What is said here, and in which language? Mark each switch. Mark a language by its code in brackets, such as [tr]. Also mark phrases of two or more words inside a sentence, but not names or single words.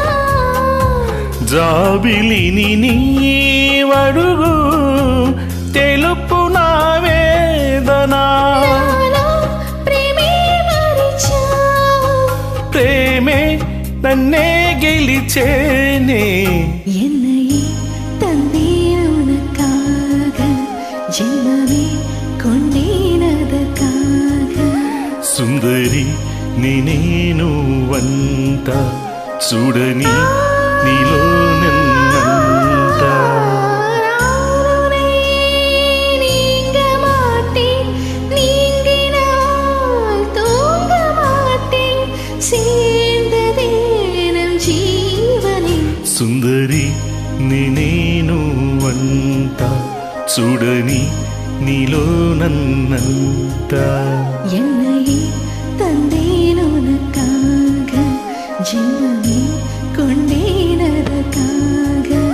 [te] జాబిలిని నీవడుగు తెలుపు నా వేదనా నాలో ప్రేమే మరిచావు ప్రేమే నన్నే గెలిచేనే [ta] என்னையே தந்தேன் உனக்காக ஜென்மமே கொண்டேன் அதற்காக [te] సుందరి నేనేను వంట చూడని నీలో నన్నంట [ta] நானுனை நீங்க மாட்டேன் நீங்கினால் தூங்க மாட்டேன் சேர்ந்ததே நம் ஜீவனே [te] సుందరి నేనేను వంట చూడని నీలో నన్నంట [ta] என்னையே தந்தேன் உனக்காக ஜென்மமே கொண்டேன் அதற்காக